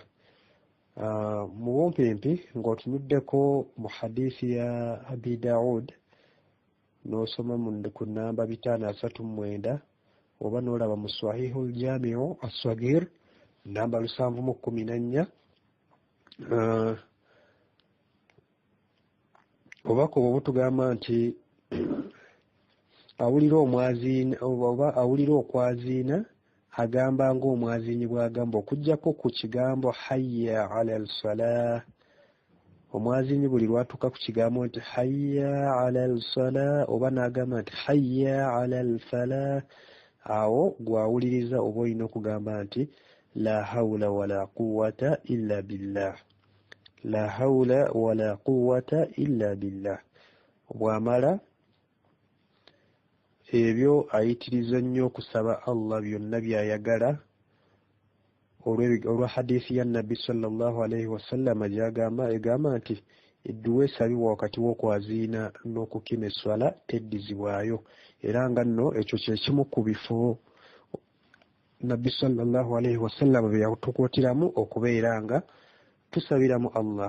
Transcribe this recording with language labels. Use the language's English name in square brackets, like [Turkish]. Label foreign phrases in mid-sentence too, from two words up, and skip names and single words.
[Ganda] Mu bumpimpi ng'otunuddeko mu hadiisi ya Abi Daud n'osoma ku nnamba 539 oba n'olaba mu Swahihul Jami'u as-Saghir nnamba 714, obako bwe butugamba nti awulira omwaziina oba awulira okwaziina agamba ng'omwaziinyi bw'agamba, okuggyako ku kigambo [Arabic] حي على الصلاة. [Ganda] Omwaziinyi buli lwatuuka ku kigambo nti [Arabic] حي على الصلاة [Ganda] oba n'agamba nti [Arabic] حي على الفلاح, [Ganda] awo gwawuliriza oba olina okugamba nti [Arabic] لا حول ولا قوة إلا بالله, لا حول ولا قوة إلا بالله. [Ganda] Bw'amala ebyo ayitiriza nnyo okusaba Allah byonna by'ayagala olwa hadiisi ya Nabbi [Arabic] صلى الله عليه وسلم [Ganda] egamba nti edduwa esabibwa wakati w'okwaziina n'okukima esswala teddizibwayo, era nga nno ekyo kye kimu ku bifo Nabbi [Arabic] صلى الله عليه وسلم [Ganda] bye yatukuutiramu okubeera nga tusabiramu Allah.